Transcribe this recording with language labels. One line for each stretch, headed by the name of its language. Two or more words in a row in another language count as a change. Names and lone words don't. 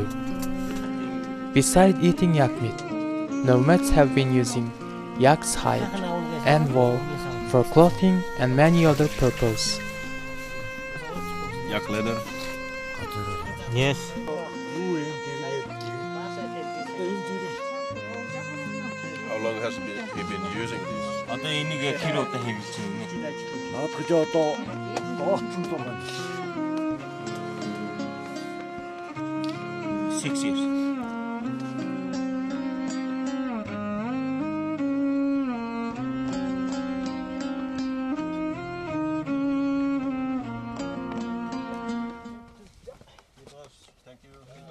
English: Beside eating yak meat, nomads have been using yak's hide and wool for clothing and many other purposes. Yak leather. Yes. How long has he been using this?
Mongolian: Одоо энийг килотой хэвлэж байна. Гэж одоо оолцсон байгаа.
English: 6 years. Thank you.